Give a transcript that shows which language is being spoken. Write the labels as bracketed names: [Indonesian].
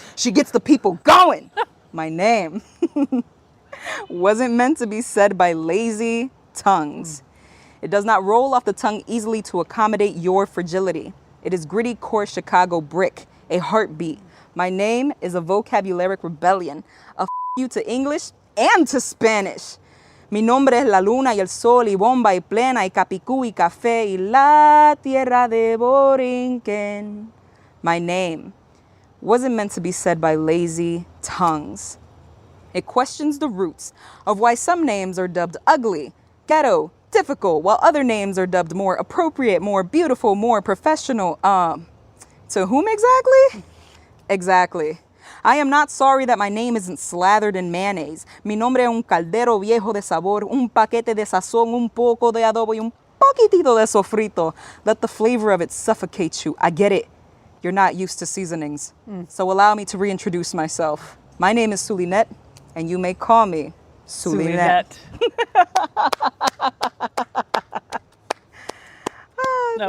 [English] She gets the people going. My name wasn't meant to be said by lazy tongues. It does not roll off the tongue easily to accommodate your fragility. It is gritty core Chicago brick, a heartbeat. My name is a vocabularic rebellion, a you to English and to Spanish. [Spanish] Mi nombre es la luna y el sol y bomba y plena y capicú y café y la tierra de Borinquen. [English] My name wasn't meant to be said by lazy tongues. It questions the roots of why some names are dubbed ugly, ghetto, difficult, while other names are dubbed more appropriate, more beautiful, more professional. To whom exactly? Exactly. I am not sorry that my name isn't slathered in mayonnaise. [Spanish] Mi nombre es un caldero viejo de sabor, un paquete de sazón, un poco de adobo y un poquitito de sofrito. [English] Let the flavor of it suffocate you. I get it. You're not used to seasonings. So allow me to reintroduce myself. My name is Zulynette, and you may call me Zulynette. No,